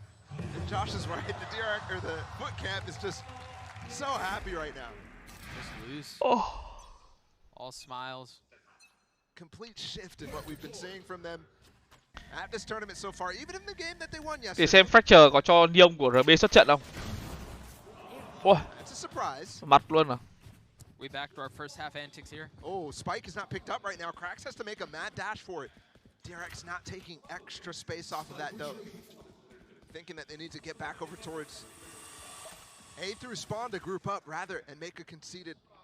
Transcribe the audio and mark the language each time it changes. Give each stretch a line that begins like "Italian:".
English: And Josh is right. The DyAC or the Foot camp is just so happy right now. Just loose. All smiles. Complete shift in what we've been seeing from them at this tournament so far, even in the game that they won yesterday.
Vietnamese: Để xem Fracture có cho Niông của RB xuất trận không.
English: That's a surprise.
Vietnamese: Mặt luôn mà.
English: We back to our first half antics here. Oh, Spike is not picked up right now. Krax has to make a mad dash for it. DyAC's not taking extra space off of that though. Thinking that they need to get back over towards A through spawn to group up rather and make a conceded